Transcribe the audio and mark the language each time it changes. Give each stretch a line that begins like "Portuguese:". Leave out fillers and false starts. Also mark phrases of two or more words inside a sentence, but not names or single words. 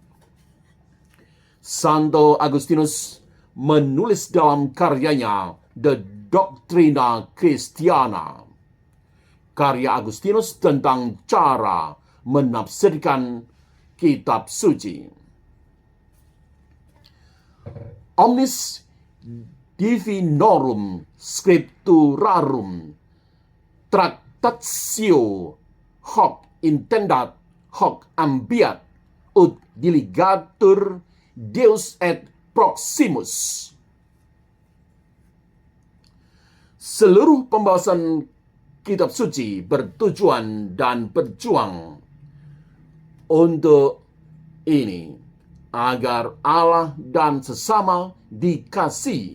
Indonesian: Santo Agustinus menulis dalam karyanya The Doctrina Christiana, karya Agustinus tentang cara menafsirkan kitab suci.
Latin: Omnis Divinorum Scripturarum Tractatio hoc intendat hoc ambiat ut diligatur Deus et Proximus.
Indonesian: Seluruh pembahasan kitab suci bertujuan dan berjuang untuk ini, agar Allah dan sesama dikasihi.